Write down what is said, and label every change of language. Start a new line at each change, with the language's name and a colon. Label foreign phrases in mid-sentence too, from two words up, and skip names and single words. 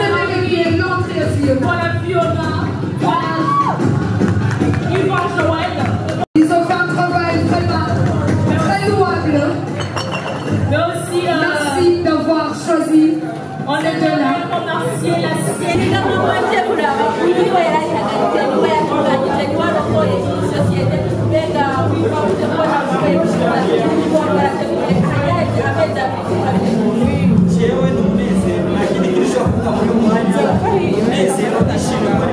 French: C'est mérité, Landry et Fiona. Voilà Fiona, voilà Yvan Joël. Ils ont fait un travail vraiment très louable. Mais aussi, Merci d'avoir choisi on est de là, on a remercié la
Rundi: jewe n'umunezero nta kindi kirushaho kuvuga muri uyu mwanya umunezero ndashimira ko